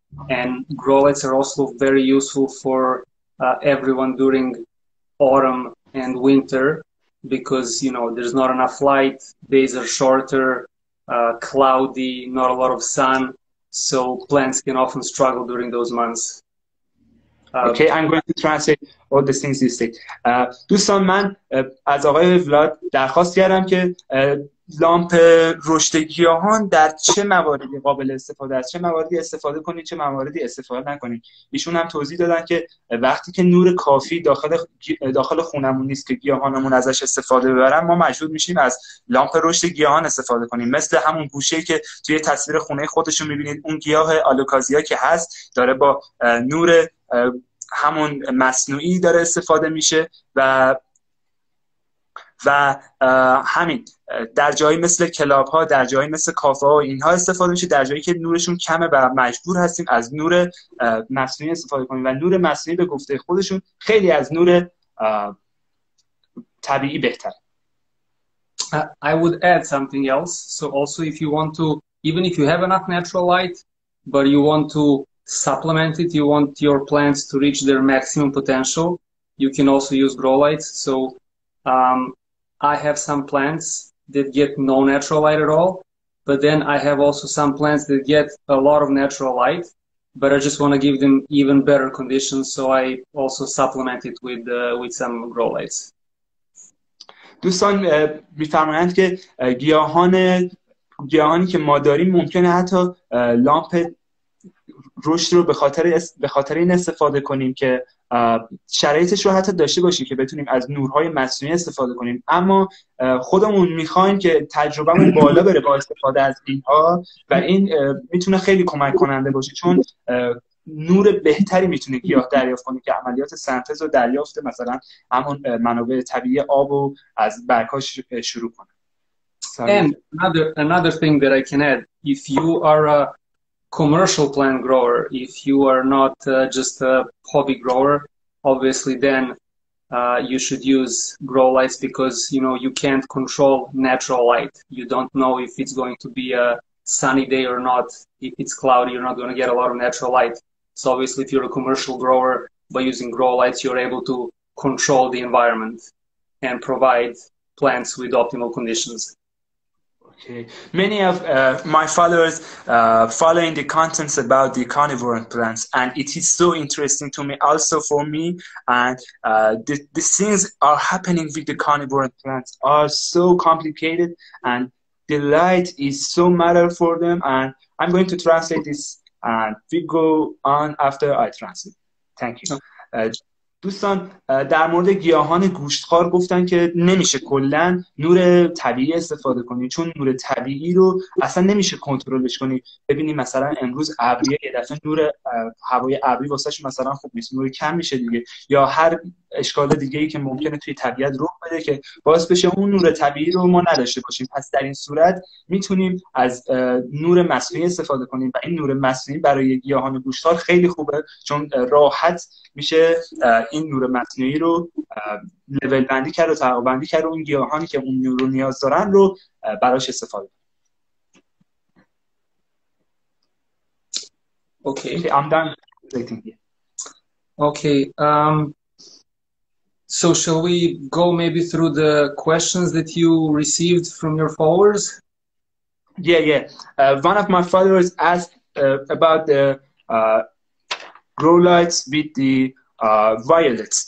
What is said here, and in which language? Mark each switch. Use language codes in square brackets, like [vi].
[en] And grow lights are also very useful for everyone during autumn and winter, because, you know, there's not enough light, days are shorter, cloudy, not a lot of sun, so plants can often struggle during those months. Okay, I'm going to translate all the things you say. [fa] دوستان، من از آقای ولاد درخواست کردم که لامپ رشد گیاهان در چه مواردی قابل استفاده است، چه مواردی استفاده کنید، چه مواردی استفاده نکنید. ایشون هم توضیح دادن که وقتی که نور کافی داخل خونمون نیست که گیاهانمون ازش استفاده ببرن، ما مجبور میشیم از لامپ رشد گیاهان استفاده کنیم. مثل همون گوشه‌ای که توی تصویر خونه خودشون میبینید، اون گیاه آلوکازیا که هست داره با نور همون مصنوعی داره استفاده میشه و همین در جایی مثل کلاب ها، در جایی مثل کافه ها اینها استفاده میشه، در جایی که نورشون کمه و مجبور هستیم از نور مصنوعی استفاده کنیم و نور مصنوعی به گفته خودشون خیلی از نور طبیعی بهتر. [en] I would add something else. So also, if you want to, even if you have enough natural light, but you want to supplement it, you want your plants to reach their maximum potential, you can also use grow lights. So I have some plants that get no natural light at all, but then I have also some plants that get a lot of natural light, but I just want to give them even better conditions, so I also supplement it with some grow lights. [fa] دوستان می‌فرمایند که گیاهانی که ما داریم ممکنه حتی لامپ رشد رو به خاطر این استفاده کنیم که شرایطش رو حتی داشته باشیم که بتونیم از نورهای مصنوعی استفاده کنیم، اما خودمون میخوایم که تجربهمون بالا بره با استفاده از اینها و این میتونه خیلی کمک کننده باشه، چون نور بهتری میتونه گیاه دریافت کنه که عملیات سنتز و دریافت مثلا همون منابع طبیعی آب و از برگ‌هاش شروع کنه. [en] And another thing that I can add, if you are a commercial plant grower, if you are not just a hobby grower, obviously then you should use grow lights, because you know you can't control natural light. You don't know if it's going to be a sunny day or not. If it's cloudy, you're not going to get a lot of natural light. So obviously, if you're a commercial grower, by using grow lights, you're able to control the environment and provide plants with optimal conditions. Okay. Many of my followers following the contents about the carnivore plants, and it is so interesting to me, also for me. And the things are happening with the carnivore plants are so complicated, and the light is so matter for them. And I'm going to translate this, and we go on after I translate. Thank you. [fa] دوستان در مورد گیاهان گوشتخوار گفتن که نمیشه کلا نور طبیعی استفاده کنی، چون نور طبیعی رو اصلا نمیشه کنترلش کنی. ببینیم مثلا امروز ابریه، یه دفعه نور هوای ابری واسش مثلا خوب نیست، نور کم میشه دیگه، یا هر اشکال دیگه ای که ممکنه توی طبیعت رخ بده که باعث بشه اون نور طبیعی رو ما نداشته باشیم. پس در این صورت میتونیم از نور مصنوعی استفاده کنیم و این نور مصنوعی برای گیاهان گوشتخوار خیلی خوبه، چون راحت میشه این نور مصنوعی رو لول بندی کرد و طبقه بندی کرد و اون گیاهانی که اون نور رو نیاز دارن رو براش استفاده کنیم. [en] Okay. Okay, I'm done translating here. Okay. So shall we go maybe through the questions that you received from your followers? Yeah. One of my followers asked about the grow lights with the violets.